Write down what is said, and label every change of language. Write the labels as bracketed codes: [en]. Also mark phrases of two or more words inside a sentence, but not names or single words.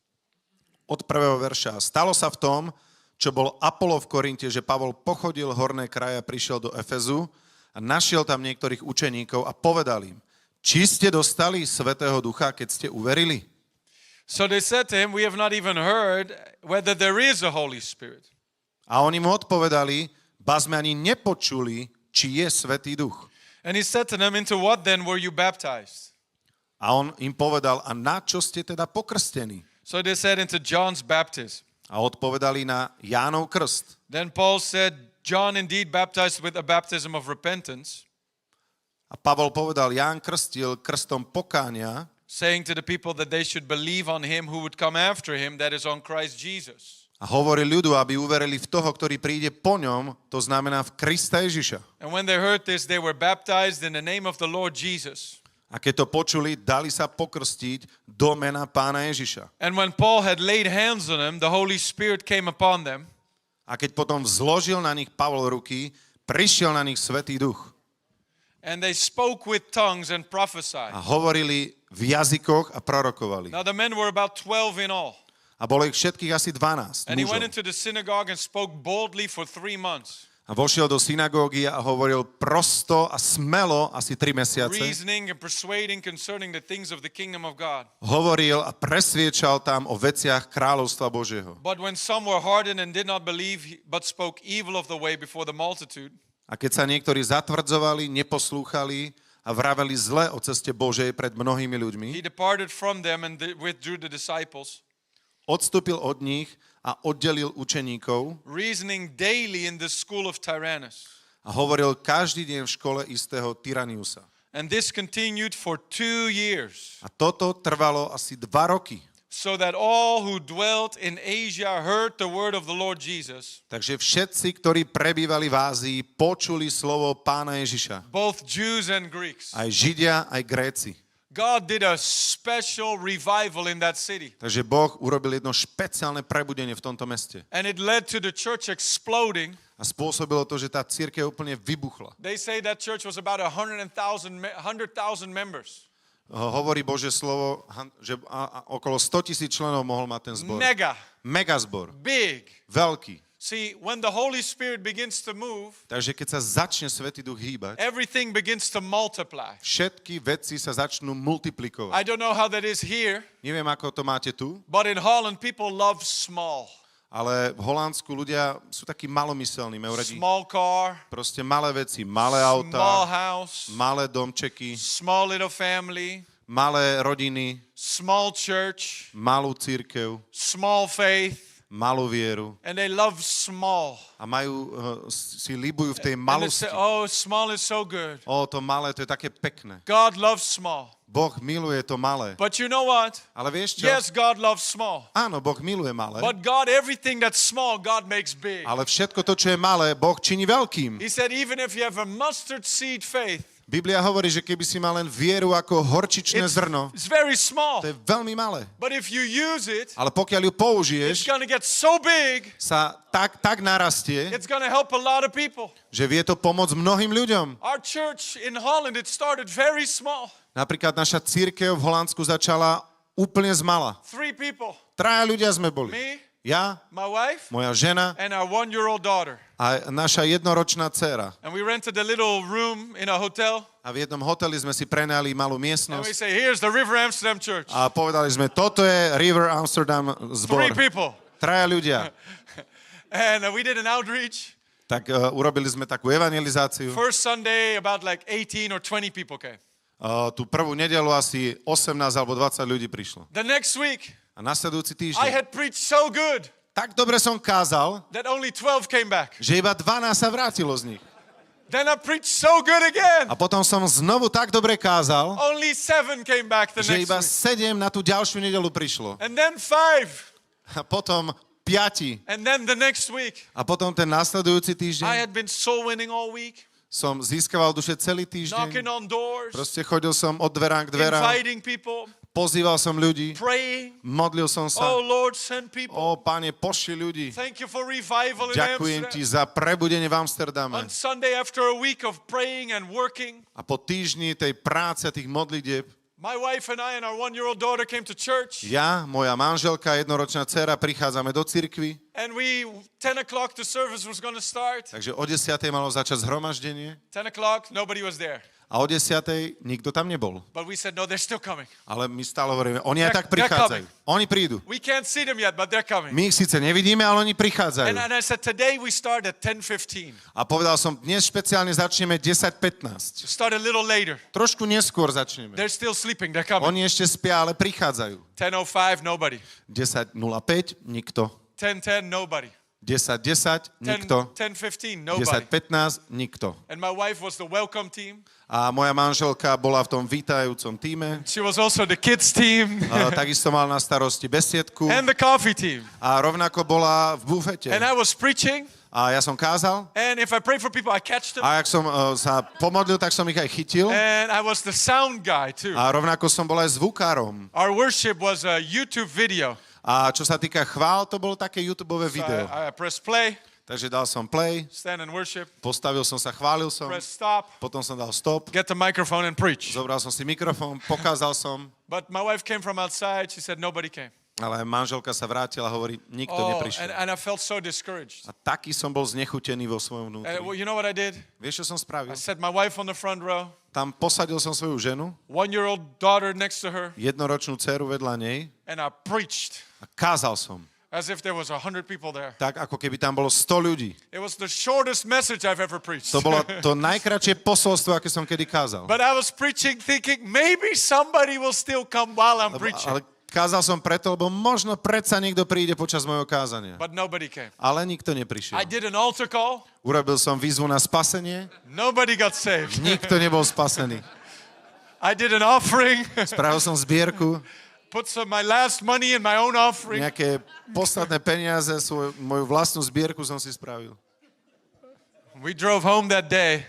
[sk] Od prvého verša. Stalo sa v tom, čo bol Apollo v Korinte, že Pavol pochodil horné kraje a prišiel do Efezu a našiel tam niektorých učeníkov a povedal im, či ste dostali Svätého Ducha, keď ste uverili? [en] So they said to him, We have not even heard whether there is a Holy Spirit. [sk] A oni mu odpovedali, ba sme ani nepočuli, či je Svätý Duch. [en] And he said to them, Into what then were you baptized? [sk] A on im povedal, a na čo ste teda pokrstení? [en] So they said, Into John's baptism. [sk] A odpovedali na Jánov krst. [en] Then Paul said, John indeed baptized with a baptism of repentance, [sk] A Pavol povedal, Ján krstil krstom pokánia, [en] saying to the people that they should believe on him who would come after him, that is on Christ Jesus. [sk] a hovoril ľudu, aby uverili v toho, ktorý príde po ňom, to znamená v Krista Ježiša. [en] And when they heard this, they were baptized in the name of the Lord Jesus. [sk] A keď to počuli, dali sa pokrstiť do mena Pána Ježiša. [en] And when Paul had laid hands on them, the Holy Spirit came upon them, [sk] A keď potom zložil na nich Pavol ruky, prišiel na nich Svätý Duch. [en] and they spoke with tongues and [sk] A [en] prophesied. [sk] hovorili v jazykoch a prorokovali. [en] Now the men were about 12 in all. [sk] A bolo ich všetkých asi 12 [en] And he went [sk] mužov. [en] into the synagogue and spoke boldly for 3 months, [sk] A vošiel do synagógy a hovoril prosto a smelo asi 3 mesiace. [en] reasoning and persuading concerning the things of the kingdom of God. [sk] Hovoril a presviečal tam o veciach kráľovstva Božieho. [en] But when some were hardened and did not believe, but spoke evil of the way before the multitude, [sk] A keď sa niektorí zatvrdzovali, neposlúchali a vraveli zle o ceste Božej pred mnohými ľuďmi, [en] he departed from them and withdrew the disciples, [sk] odstúpil od nich a oddelil učeníkov [en] reasoning daily in the school of Tyrannus. [sk] a hovoril každý deň v škole istého Tyraniusa. [en] And this continued for 2 years. [sk] A toto trvalo asi 2 roky. [en] so that all who dwelt in Asia heard the word of the Lord Jesus, [sk] Takže všetci, ktorí prebývali v Ázii, počuli slovo Pána Ježiša. [en] both Jews and Greeks. [sk] Aj Židia, aj Gréci. [en] God did a special revival in that city. [sk] Takže Boh urobil jedno špeciálne prebudenie v tomto meste. [en] And it led to the church exploding. [sk] A spôsobilo to, že tá cirkev úplne vybuchla. [en] They say that church was about 100,000 members. [sk] Hovorí Božie slovo, že okolo 100,000 členov mohol mať ten zbor. [en] Mega, [sk] Megazbor. [en] big. [sk] Veľký. [en] See, when the Holy Spirit begins to move, [sk] Takže keď sa začne Svätý Duch hýbať, [en] everything begins to multiply. [sk] všetky veci sa začnú multiplikovať. [en] I don't know how that is here, [sk] Neviem, ako to máte tu, [en] but in Holland, people love small. [sk] ale v Holandsku ľudia sú takí malomyselní, majú radi [en] Small car, [sk] proste malé veci, malé [en] small [sk] autá, [en] house, [sk] malé domčeky, [en] small little family, [sk] malé rodiny, [en] small church, [sk] malú cirkev, [en] small faith, [sk] malú vieru [en] and they love small. [sk] a si líbujú v tej [en] And they [sk] malosti. [en] say, oh, small is so good. [sk] To malé, to je také pekné. [en] God loves small. [sk] Boh miluje to malé. [en] But you know what? [sk] Ale vieš čo? [en] Yes, God loves small. [sk] Áno, Boh miluje malé, [en] But God, everything that's small, God makes big. [sk] ale všetko to, čo je malé, Boh činí veľkým. [en] He said, even if you have a mustard seed faith, [sk] Biblia hovorí, že keby si mal len vieru ako horčičné zrno, [en] it's very small. [sk] to je veľmi malé. [en] But if you use it, [sk] Ale pokiaľ ju [en] it's [sk] použiješ, [en] going to get so big, [sk] sa tak narastie, [en] it's going to help a lot of people. [sk] že vie to pomôcť mnohým ľuďom. [en] Our church in Holland, it started very small. [sk] Napríklad naša cirkev v Holandsku začala úplne zmala. [en] 3 people. [sk] 3 ľudia sme boli. [en] Me, [sk] Ja, [en] my wife, [sk] moja žena [en] and our 1-year-old daughter. [sk] a naša jednoročná dcéra. [en] And we rented a little room in a hotel. [sk] A v jednom hoteli sme si prenajali malú [en] And we [sk] miestnosť [en] say, here's the River Amsterdam Church. [sk] a povedali sme, toto je River Amsterdam [en] 3 [sk] zbor. [en] people. [sk] 3 ľudia. [en] And we did an outreach. [sk] Tak urobili sme takú evangelizáciu. [en] First Sunday, about like 18 or 20 people came. [sk] Tú prvú nedeľu asi 18 alebo 20 ľudí prišlo. [en] The next week, [sk] A nasledujúci [en] I [sk] týždeň [en] had preached so good [sk] tak dobre som kázal, [en] that only 12 came back. [sk] že iba 12 sa vrátilo z nich. [en] Then I preached so good again. [sk] A potom som znovu tak dobre kázal, [en] Only 7 came back the [sk] že [en] next [sk] iba [en] week. [sk] 7 na tú ďalšiu nedeľu prišlo. [en] And then 5. [sk] A potom 5. [en] And then the next week. [sk] A potom ten nasledujúci [en] I [sk] týždeň [en] had been soul winning all week, [sk] som získaval duše celý [en] knocking [sk] týždeň. [en] on doors, [sk] Proste chodil som od dverám k dverám, [en] inviting people, [sk] pozýval som ľudí, [en] praying. [sk] modlil som [en] Oh [sk] sa. [en] Lord, send people. [sk] Pane, pošli ľudí. [en] Thank you for revival in [sk] Ďakujem ti [en] Amsterdam. [sk] za prebudenie v Amsterdame. [en] On Sunday, after a week of praying and working, [sk] A po týždni tej práce a tých modlitieb, [en] my wife and I and our 1-year-old daughter came to church. [sk] ja, moja manželka, jednoročná dcera, prichádzame do cirkvi. [en] And 10 o'clock the service was going to start. [sk] Takže o 10. malo začať zhromaždenie [en] 10 o'clock, nobody was there. [sk] a o 10. nikto tam nebol. [en] But we said, no, they're still coming. [sk] Ale my stále hovoríme, oni aj tak [en] They're [sk] prichádzajú. Oni prídu. [en] We can't see them yet, but they're coming. [sk] My ich síce nevidíme, ale oni prichádzajú. [en] And I said, today we start at 10:15. [sk] A povedal som, dnes špeciálne začneme 10:15. [en] Start a little later. [sk] Trošku neskôr začneme. [en] They're still sleeping, they're coming. [sk] Oni ešte spia, ale prichádzajú. [en] 10:05, nobody. [sk] 10:05, nikto. [en] 10:10, nobody. [sk] 10:10, nikto. [en] 10:15, nobody. [sk] 10:15, nikto. [en] And my wife was the welcome team. [sk] A moja manželka bola v tom vítajúcom tíme. [en] She was also the kids team [sk] Takisto mal na starosti besiedku. [en] and the coffee team. [sk] A rovnako bola v bufete. [en] And I was preaching, [sk] A ja som kázal. [en] and if I pray for people, I catch them. [sk] A ak som sa pomodlil, tak som ich aj chytil. [en] And I was the sound guy too. [sk] A rovnako som bol aj zvukárom. [en] Our worship was a YouTube video. [sk] A čo sa týka chvál, to bolo také YouTubeové [en] So [sk] video. [en] I pressed play, [sk] Takže dal som play, [en] stand and worship, [sk] postavil som sa, chválil som, [en] press stop, [sk] potom som dal stop, [en] get the microphone and preach. [sk] zobral som si mikrofón, pokázal som, [en] But my wife came from outside. She said nobody came. [sk] ale manželka sa vrátila a hovorí, nikto [en] Oh, [sk] neprišiel. [en] and I felt so discouraged. [sk] A taký som bol znechutený vo svojom vnútri. [en] Well, you know what I did? [sk] Vieš, čo som spravil? [en] I set my wife on the front row, [sk] Tam posadil som svoju ženu, [en] 1-year-old daughter next to her, [sk] jednoročnú dceru vedľa nej [en] and I preached [sk] a kázal som. [en] as if there was 100 people there. [sk] Tak, ako keby tam bolo 100 ľudí. [en] It was the shortest message I've ever preached. [sk] To bolo to najkratšie posolstvo, aké som kedy kázal. [en] But I was preaching thinking maybe somebody will still come while I'm preaching. [sk] Ale kázal som preto, lebo možno predsa niekto príde počas mojho kázania. [en] But nobody came. [sk] Ale nikto neprišiel. [en] I did an altar call. [sk] Urobil som výzvu na spasenie, [en] Nobody got saved. [sk] nikto nebol spasený. [en] I did an offering. [sk] Spravil som zbierku, [en] put some my last money in my own offering. [sk] Nejaké posledné peniaze, moju vlastnú zbierku som si spravil. [en] We drove home that day.